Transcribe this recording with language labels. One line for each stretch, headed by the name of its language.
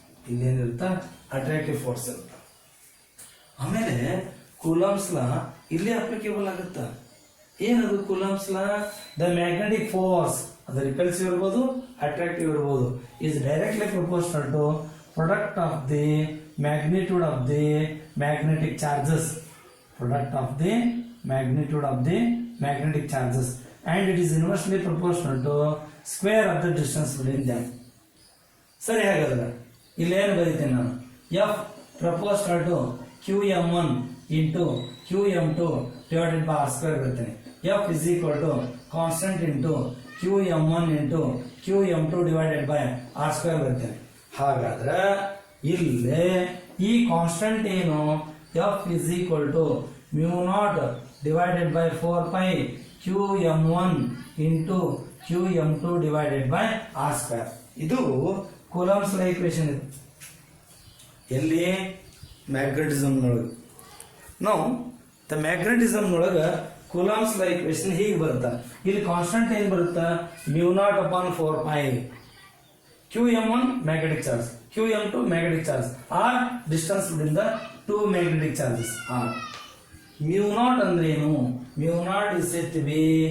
Kannada: ಇಲ್ಲೇನಿರುತ್ತ, attractive force ಇರುತ್ತ. ಆಮೇಲೆ coulombs ಲಾ ಇಲ್ಲಿ ಅಪ್ಲಿಕೇಬಲ್ ಆಗುತ್ತ. ಏನದು coulombs law?
English: the magnetic force,
Kannada: ಅದು ರಿಪಲ್ಸಿವ್ ಇರ್ಬೋದು, ಅಟ್ರಾಕ್ಟಿವ್ ಇರ್ಬೋದು,
English: Is directly proportional to product of the magnitude of the magnetic charges. Product of the magnitude of the magnetic charges, and it is inversely proportional to square of the distance between them.
Kannada: ಸರಿ, ಹಾಗಾದ್ರೆ ಇಲ್ಲಿ ಏನು ಬರೀತೀನಿ ನಾನು?
English: F proportional to qm1 into qm2 divided by r square
Kannada: ಬರೀತೀನಿ.
English: F is equal to constant into qm1 into qm2 divided by r square
Kannada: ಬರೀತೀನಿ. ಹಾಗಾದ್ರೆ ಇಲ್ಲಿ ಈ ಕಾನ್ಸ್ಟೆಂಟ್ ಏನು?
English: F is equal to mu naught divided by 4 pi qm1 into qm2 divided by r square.
Kannada: ಇದು coulombs ಲಾ equation. ಇದು ಎಲ್ಲಿ? Magnetism ನೊಳಗೆ. ನಾವು ದ ಮ್ಯಾಗ್ನೆಟಿಸಮ್ ನೊಳಗೆ ಕೂಲಂಬ್ಸ್ ಲಾ ಈಕ್ವೇಶನ್ ಹೀಗೆ ಬರುತ್ತಾ. ಇಲ್ಲಿ ಕಾನ್ಸ್ಟೆಂಟ್ ಏನು ಬರುತ್ತಾ?
English: mu naught upon 4 pi. qm1 magnetic charge, qm2 magnetic charge, or distance between the 2 magnetic charges are. mu naught
Kannada: ಅಂದ್ರೆ ಏನು?
English: mu naught is said to be